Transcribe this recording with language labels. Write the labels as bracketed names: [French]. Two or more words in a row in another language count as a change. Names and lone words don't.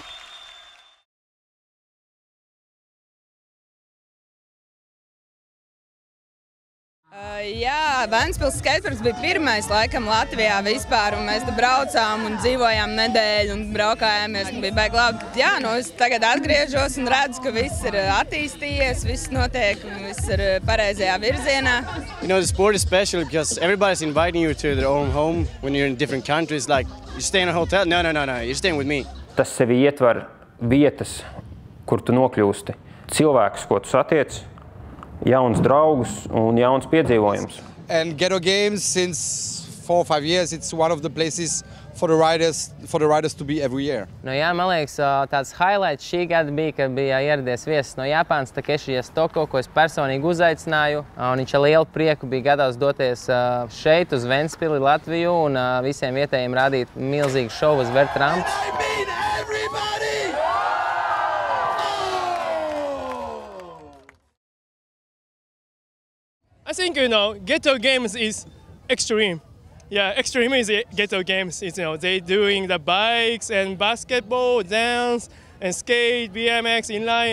[Latvian] Jā, Ventspils skateparks bija pirmais laikam Latvijā vispār, un mēs te braucām un dzīvojām nedēļu un braukājāmies, un bija baigi labi. Jā, es tagad atgriežos un redzu, ka viss ir attīstījies, viss notiek, viss ir pareizajā virzienā. [English] You know, the sport is special because everybody's inviting you to their own home when you're in different countries. Like, you stay in a hotel? No, you're staying with me. [Latvian] Tas sevi ietver vietas, kur tu nokļūsti, cilvēkus, ko tu satiec, jauns draugus un jauns piedzīvojums. [English] And Ghetto Games, since 4 or 5 years, it's one of the places for the riders to be every year. [Latvian] Jā, man liekas, tāds highlights šī gada bija, kad bija ieradies viesis no Japānas, Takeshi Yasutoko, ko es personīgi uzaicināju. Un viņš ar lielu prieku bija gatavs doties šeit uz Ventspili, Latviju, un visiem vietējiem rādīt milzīgu šovu uz Vertrampu. [English] I think, Ghetto Games is extreme. Yeah, extreme is Ghetto Games. It's, they're doing the bikes and basketball, dance, and skate, BMX, inline.